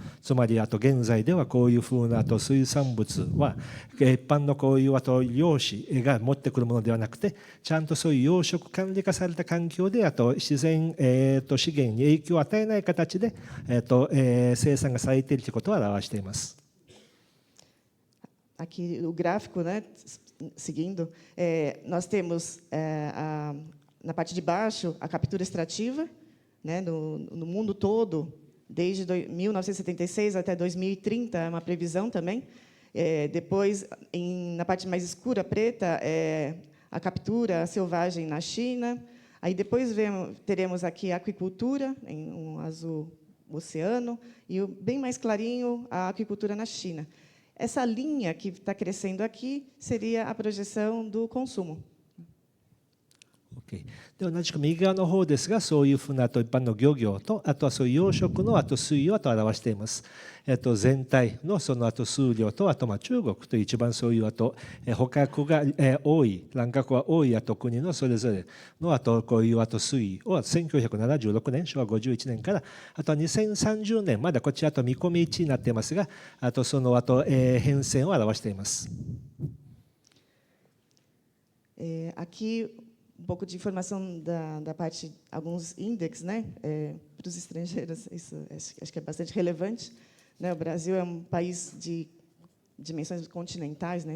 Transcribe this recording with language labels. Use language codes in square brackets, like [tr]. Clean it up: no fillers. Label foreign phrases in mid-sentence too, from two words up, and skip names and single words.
[ja] つまり、現在ではこういうふうな水産物は、一般のこういう漁師が持ってくるものではなくて、ちゃんとそういう養殖管理化された環境で自然、資源に影響を与えない形で、生産がされているということを表しています。 [pt] Aqui o gráfico, né, seguindo, nós temos na parte de baixo a captura extrativa, né, no mundo todo, desde 1976 até 2030, é uma previsão também. Depois, na parte mais escura, preta, a captura selvagem na China. Aí depois teremos aqui a aquicultura, em um azul oceano, e bem mais clarinho, a aquicultura na China. Essa linha que está crescendo aqui seria a projeção do consumo. [ja] で同じく右側の方ですが、そういうふうな一般の漁業と、あとはそういう養殖の水位を表しています。全体のその数量と、あと中国という一番そういう捕獲が多い、乱獲が多い国のそれぞれのこういう水位を1976年、昭和51年からあと2030年までこちらと見込み値になっていますが、あとその変遷を表しています。 [pt] Aqui um pouco de informação da parte, alguns índices, né, para os estrangeiros, isso acho que é bastante relevante, né? O Brasil é um país de dimensões continentais, né?